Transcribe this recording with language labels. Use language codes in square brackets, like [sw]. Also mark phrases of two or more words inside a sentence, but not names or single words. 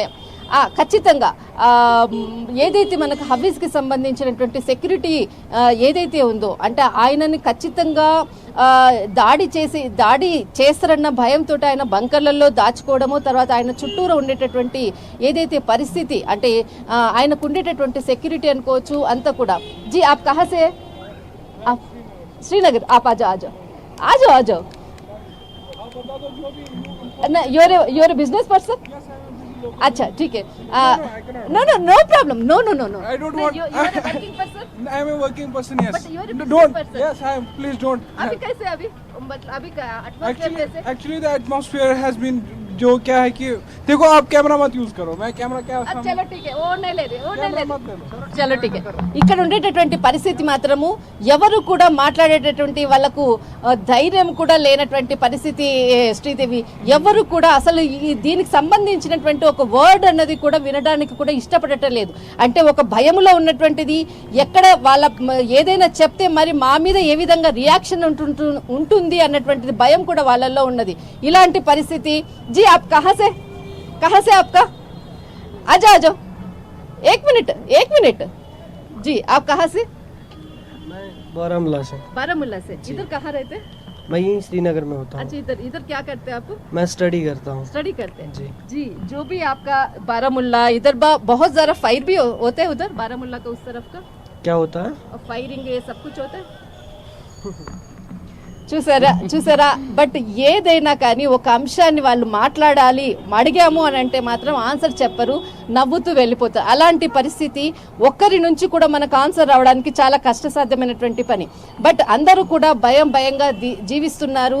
[te] ఖచ్చితంగా ఏదైతే మనకు హఫీజ్కి సంబంధించినటువంటి సెక్యూరిటీ ఏదైతే ఉందో అంటే ఆయనని ఖచ్చితంగా దాడి చేస్తారన్న భయంతో ఆయన బంకర్లలో దాచుకోవడము, తర్వాత ఆయన చుట్టూరు ఉండేటటువంటి ఏదైతే పరిస్థితి అంటే ఆయనకు ఉండేటటువంటి సెక్యూరిటీ అనుకోవచ్చు అంతా కూడా. [hi] जी आप कहाँ से? श्रीनगर. आप आजो. [en] You're a business person? [hi] अच्छा, ठीक है. [en] No problem. No. I don't want. You're a working person? I am a working person, yes. But you're a business Don't. person. Yes, I am. Please don't. [hi] अभी कैसे अभी का atmosphere कैसे? [en] Actually the atmosphere has been [hi] जो क्या है कि देखो आप कैमरा मत यूज करो, मैं कैमरा क्या चलो ठीक है, वो नहीं ले रहे. मत ले लो. चलो ठीक. [te] ఇక్కడ ఉండేటటువంటి పరిస్థితి మాత్రము ఎవరు కూడా మాట్లాడేటటువంటి వాళ్ళకు ధైర్యం కూడా లేనటువంటి పరిస్థితి శ్రీదేవి. ఎవరు కూడా అసలు దీనికి సంబంధించినటువంటి ఒక వర్డ్ అన్నది కూడా వినడానికి కూడా ఇష్టపడటం లేదు. అంటే ఒక భయములో ఉన్నటువంటిది, ఎక్కడ వాళ్ళ ఏదైనా చెప్తే మరి మా మీద ఏ విధంగా రియాక్షన్ ఉంటుంది అన్నటువంటిది భయం కూడా వాళ్ళల్లో ఉన్నది. ఇలాంటి పరిస్థితి. [hi] జీ आप कहाँ से आपका? आजा. एक मिनट जी, आप कहाँ से? मैं बारामूला से. इधर कहाँ रहते? मैं यहीं श्रीनगर में होता हूँ. अच्छा, इधर क्या करते हैं आप? मैं स्टडी करता हूँ. स्टडी करते हैं जी. जो भी आपका बारामूला इधर बहुत ज़्यादा फायर भी होते हैं उधर बारामूला का उस तरफ का? क्या होता है? फायरिंग ये सब कुछ होता है. [te] చూసారా బట్ ఏదైనా కానీ ఒక అంశాన్ని వాళ్ళు మాట్లాడాలి అడిగాము అని అంటే మాత్రం ఆన్సర్ చెప్పరు, నవ్వుతూ వెళ్ళిపోతారు. అలాంటి పరిస్థితి ఒక్కరి నుంచి కూడా మనకు ఆన్సర్ రావడానికి చాలా కష్టసాధ్యమైనటువంటి పని. బట్ అందరూ కూడా భయంగా జీవిస్తున్నారు.